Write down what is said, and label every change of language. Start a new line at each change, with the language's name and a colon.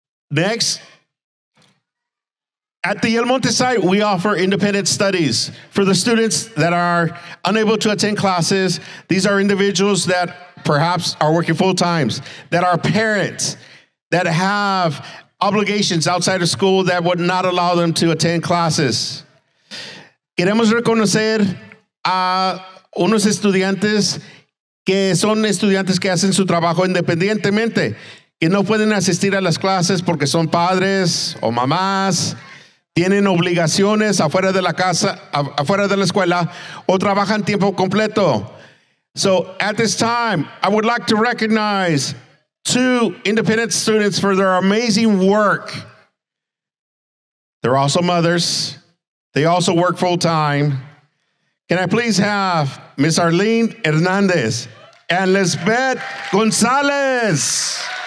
English: Next, at the El Monte site, we offer independent studies for the students that are unable to attend classes. These are individuals that perhaps are working full times, that are parents, that have obligations outside of school that would not allow them to attend classes.
Spanish: Queremos reconocer a unos estudiantes que son estudiantes que hacen su trabajo independientemente, que no pueden asistir a las clases porque son padres o mamás, tienen obligaciones afuera de la casa, afuera de la escuela, o trabajan tiempo completo.
English: So at this time, I would like to recognize 2 independent students for their amazing work. They're also mothers. They also work full time. Can I please have Miss Arlene Hernandez and Lisbeth Gonzalez?